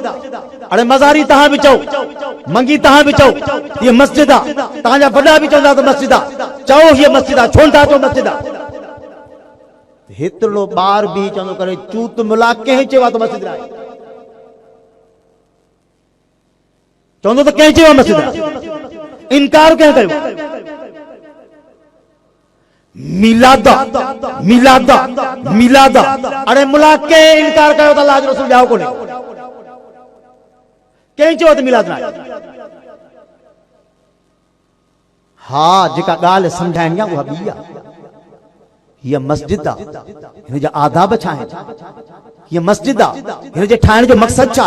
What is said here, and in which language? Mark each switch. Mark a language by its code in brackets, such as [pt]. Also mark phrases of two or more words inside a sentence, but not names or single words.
[sd] अरे मज़ारी तव्हां बि चओ, मंगी तव्हां बि चओ हीअ मस्जिद आहे, तव्हांजा वॾा बि चवंदा त मस्जिद आहे, चओ हीअ मस्जिद आहे, छो नथा चओ मस्जिद आहे? हेतिरो ॿार बि चवंदो करे चूत मुला कंहिं चयो आहे त मस्जिद आहे, चवंदो त कंहिं चयो आहे मस्जिद आहे, इनकार कंहिं कयो? मिलादा मिलादा मिलादा। अरे मुला कंहिं इनकार कयो त अल्लाह जो रसूल ॼाओ कोन्हे? कंहिं चयो त मिलाद न आहे? हा, जेका ॻाल्हि सम्झाइणी आहे उहा ॿी आहे। हीअ मस्जिद आहे, हिन जा आदाब छा आहिनि? हीअ मस्जिद आहे, हिन जे ठाहिण जो मक़सदु छा आहे?